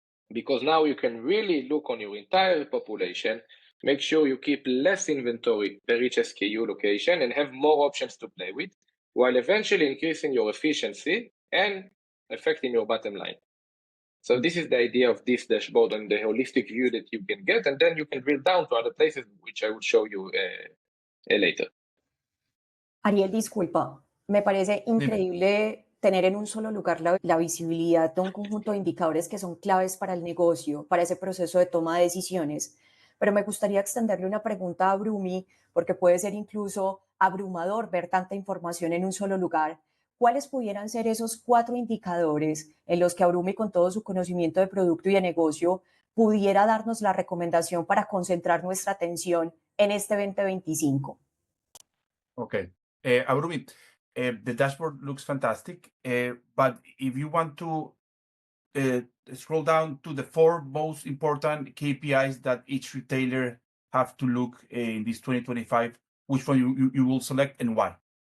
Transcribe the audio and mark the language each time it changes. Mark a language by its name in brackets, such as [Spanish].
[English] Because now you can really look on your entire population, make sure you keep less inventory per each SKU location and have more options to play with, while eventually increasing your efficiency and affecting your bottom line. So this is the idea of this dashboard and the holistic view that you can get, and then you can drill down to other places, which I will show you later. [Spanish] Ariel, disculpa, me parece increíble tener en un solo lugar la visibilidad de un conjunto de indicadores que son claves para el negocio, para ese proceso de toma de decisiones. Pero me gustaría extenderle una pregunta a Brumi, porque puede ser incluso abrumador ver tanta información en un solo lugar. ¿Cuáles pudieran ser esos 4 indicadores en los que Brumi, con todo su conocimiento de producto y de negocio, pudiera darnos la recomendación para concentrar nuestra atención en este 2025? [English] Okay. Abrumi, the dashboard looks fantastic, but if you want to scroll down to the 4 most important KPIs that each retailer have to look in this 2025, which one you will select and why?